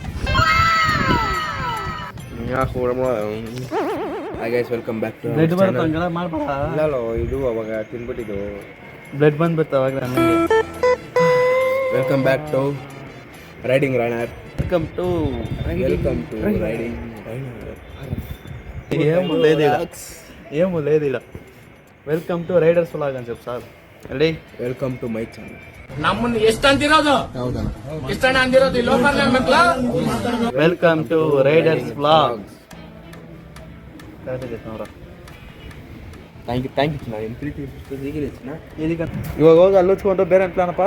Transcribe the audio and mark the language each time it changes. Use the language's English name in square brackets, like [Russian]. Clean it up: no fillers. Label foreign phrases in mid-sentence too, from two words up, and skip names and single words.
[English] Welcome back to [Kannada] ಬ್ಲಡ್ ಬರುತ್ತೆ ಮಾಡ್ಬೇಡ. ಇದು ಅವಾಗ ತಿನ್ಬಿಟ್ಟಿದ್ದು ಬ್ಲಡ್ ಬಂದ್ಬಿಡ್ತು ಅವಾಗ ನನಗೆ. [English] Welcome back to Riding Rainer. Welcome to ರೈಡಿಂಗ್ [Telugu] ఏమో లేదిలా. [English] Welcome to Riders Vlog [Telugu] అని చెప్పు సార్. రెడీ? [English] Welcome to my channel. [Kannada] ನಮ್ಮನ್ನು ಎಷ್ಟು ಅಂತಿರೋದು? ಇಷ್ಟಣ್ಣ ಅಂದಿರೋದು ಈ ಲೋಕಲ್ ಮಕ್ಕಳ. [English] Welcome to Riders Vlog. [Kannada] ಕರೆಕ್ಟ್ ಇದೆ ನೋಡ್ರ. [English] Thank you ನಾನು ಪ್ರೀತಿ [Kannada] ಇದೀಗ ಇವಾಗ ಹೋಗಿ ಅಲ್ಲಿ ಉಚ್ಕೊಂಡು ಬೇರೆ ಪ್ಲಾನಪ್ಪ